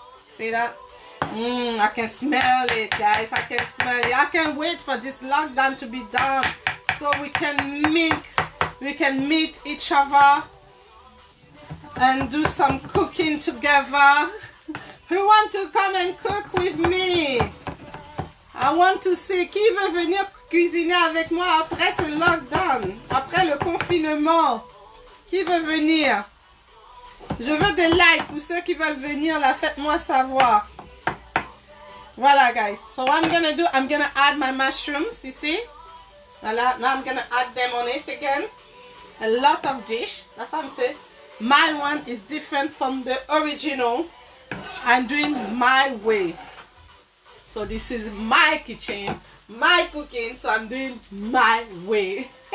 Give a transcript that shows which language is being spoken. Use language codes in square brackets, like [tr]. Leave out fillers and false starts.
[en] See that? I can smell it, guys. I can smell it. I can't wait for this lockdown to be done so we can mix, we can meet each other and do some cooking together. Who want to come and cook with me? I want to see [fr] qui veut venir cuisiner avec moi après ce lockdown, après le confinement. Qui veut venir? Je veux des likes pour ceux qui veulent venir là, faites-moi savoir. Voilà, guys. [en] So what I'm gonna do, I'm gonna add my mushrooms, you see? Voilà, now I'm gonna add them on it again. A lot of dish, that's what I'm saying. My one is different from the original. I'm doing my way. So this is my kitchen, my cooking, so I'm doing my way.